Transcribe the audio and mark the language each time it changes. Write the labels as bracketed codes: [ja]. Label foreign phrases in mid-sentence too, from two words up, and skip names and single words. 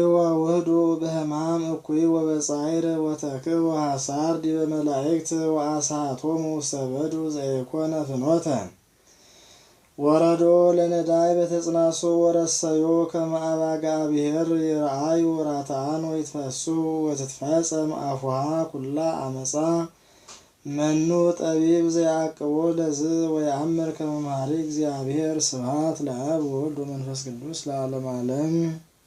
[gez] ወውህዱ በሕማም እኩይ ወበጻዕር ወተክኡ ሐሳር ዲበ መላእክት ወአስሐቶሙ ውስተ በዱ ዘኢኮነ ፍኖተ ወረዶ ለነዳይ በተጽናሶ ወረሰዮ ከመ አባጋ ብሔር ይርአዩ ራትዓን ወይትፈስሑ ወትትፈጸም አፉሃ ኩላ አመፃ መኑ ጠቢብ ዘያዕቅቦ ለዝ ወየአምር ከመ መሐሪ እግዚአብሔር ስብሐት ለአብ ወወልድ ወመንፈስ ቅዱስ ለዓለመ ዓለም።